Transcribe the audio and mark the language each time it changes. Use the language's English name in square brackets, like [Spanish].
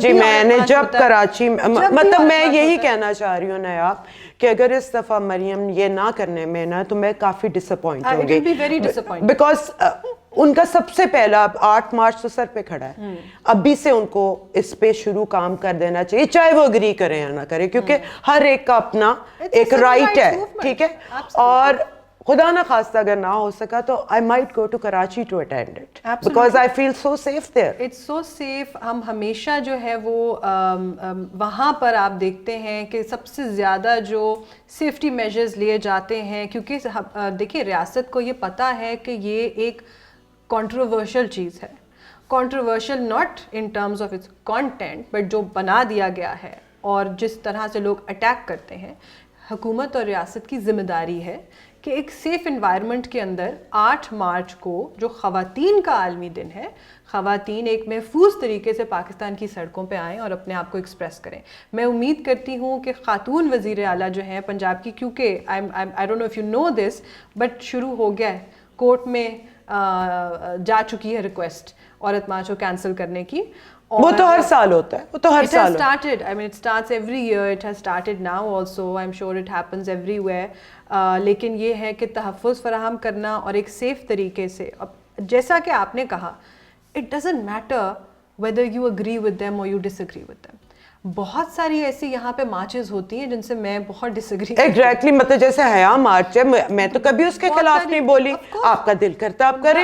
[Urdu] جی میں نے جب کراچی مطلب میں یہی کہنا چاہ رہی ہوں نیاب کہ اگر اس دفعہ مریم یہ نہ کرنے میں نا تو میں کافی ڈس اپوائنٹ ہوں گی, بیکاز ان کا سب سے پہلا 8 مارچ تو سر پہ کھڑا ہے. ابھی سے ان کو اس پہ شروع کام کر دینا چاہیے, چاہے وہ اگری کریں یا نہ کریں, کیونکہ ہر ایک کا اپنا ایک رائٹ ہے, ٹھیک ہے. اور خدا نہ خواستہ اگر نہ ہو سکا تو [English] I might go to Karachi to attend it because I feel so safe there. It's so safe. [Urdu] ہم ہمیشہ جو ہے وہ وہاں پر آپ دیکھتے ہیں کہ سب سے زیادہ جو سیفٹی میجرز لیے جاتے ہیں, کیونکہ دیکھیں ریاست کو یہ پتہ ہے کہ یہ ایک کنٹروورشل چیز ہے. [English] controversial not in terms of its content but [Urdu] جو بنا دیا گیا ہے اور جس طرح سے لوگ اٹیک کرتے ہیں. حکومت اور ریاست کی ذمہ داری ہے کہ ایک سیف انوائرمنٹ کے اندر 8 مارچ کو جو خواتین کا عالمی دن ہے, خواتین ایک محفوظ طریقے سے پاکستان کی سڑکوں پہ آئیں اور اپنے آپ کو ایکسپریس کریں. میں امید کرتی ہوں کہ خاتون وزیر اعلیٰ جو ہیں پنجاب کی, کیونکہ [English] I don't know if you know this but [Urdu] شروع ہو گیا ہے, کورٹ میں جا چکی ہے ریکویسٹ عورت مارچ کو کینسل کرنے کی. وہ تو ہر سال ہوتا ہے, وہ تو ہر سال [English] started. I mean it starts every year. It has started now also. I'm sure it happens everywhere. [Urdu] لیکن یہ ہے کہ تحفظ فراہم کرنا اور ایک سیف طریقے سے, جیسا کہ آپ نے کہا, [English] it doesn't matter whether you agree with them [Urdu] or you disagree with them. بہت ساری ایسی یہاں پہ مارچز ہوتی ہیں جن سے میں بہت ڈس ایگری ایگزیکٹلی, مطلب جیسے حیا مارچ ہے, میں تو کبھی اس کے خلاف نہیں بولی, آپ کا دل کرتا آپ کریں,